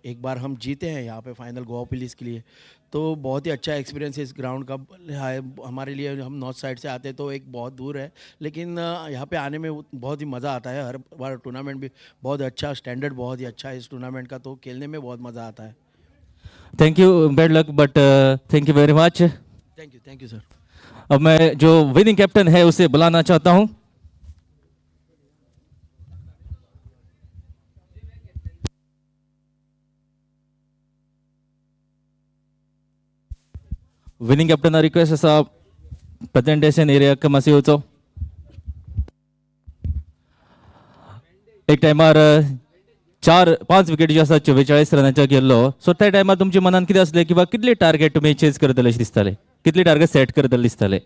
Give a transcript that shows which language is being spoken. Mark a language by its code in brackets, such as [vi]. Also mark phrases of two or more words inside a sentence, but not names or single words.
[hi] एक बार हम जीते हैं यहाँ पे फाइनल गोवा पुलिस के लिए, तो बहुत ही अच्छा एक्सपीरियंस है इस ग्राउंड का हमारे लिए। हम नॉर्थ साइड से आते हैं तो एक बहुत दूर है, लेकिन यहाँ पे आने में बहुत ही मज़ा आता है। हर बार टूर्नामेंट भी बहुत अच्छा, स्टैंडर्ड बहुत ही अच्छा है इस टूर्नामेंट का, तो खेलने में बहुत मज़ा आता है। [en] thank you, bad luck, but thank you very much. thank you sir. [hi] अब मैं जो [en] winning captain [hi] है उसे बुलाना चाहता हूं। [en] winning captain request [kok] असा [en] presentation area [kok] मातशें येवचो। एक टायमार 4-5 विकेट जी आसा 44 रनांच्या गेल्लो, सो त्या टायमार तुमच्या मनान कितें आसलें, किंवा कितले टार्गेट तुमी चेज करतले अशें दिसताले, कितले टार्गेट सेट करतले दिसताले?